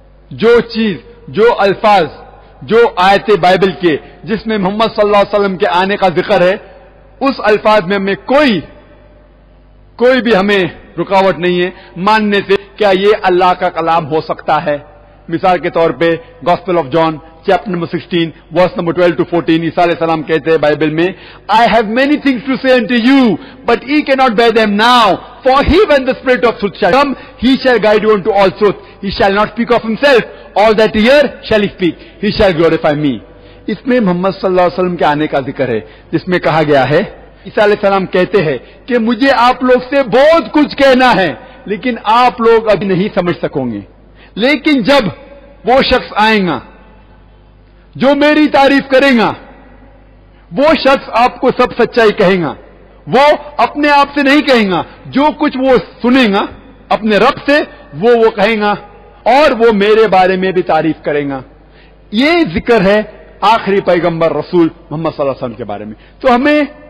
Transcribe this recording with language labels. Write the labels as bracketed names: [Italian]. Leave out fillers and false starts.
[Urdu] جو چیز، جو الفاظ، جو آیتیں بائبل کے جس میں محمد صلی اللہ علیہ وسلم کے آنے کا ذکر ہے، اس الفاظ میں ہمیں کوئی بھی ہمیں رکاوٹ نہیں ہے ماننے سے کیا یہ اللہ کا کلام ہو سکتا ہے۔ مثال کے طور پہ gospel of John chapter number 16 verse number 12 to 14، عیسیٰ علیہ السلام کہتے ہیں بائبل میں، [English] I have many things to say unto you, but ye cannot bear them now. For he, when the Spirit of truth shall come, he shall guide you into all truth. He shall not speak of himself. All that he hear shall he speak. He shall glorify me. [Urdu] اس میں محمد صلی اللہ علیہ وسلم کے آنے کا ذکر ہے، جس میں کہا گیا ہے، عیسیٰ علیہ السلام کہتے ہیں کہ مجھے آپ لوگ سے بہت کچھ کہنا ہے، لیکن آپ لوگ ابھی نہیں سمجھ سکو گے، لیکن جب وہ شخص آئے گا جو میری تعریف کرے گا، وہ شخص آپ کو سب سچائی کہے گا، وہ اپنے آپ سے نہیں کہے گا، جو کچھ وہ سنے گا اپنے رب سے وہ کہے گا، اور وہ میرے بارے میں بھی تعریف کرے گا۔ یہ ذکر ہے آخری پیغمبر رسول محمد صلی اللہ علیہ وسلم کے بارے میں۔ تو ہمیں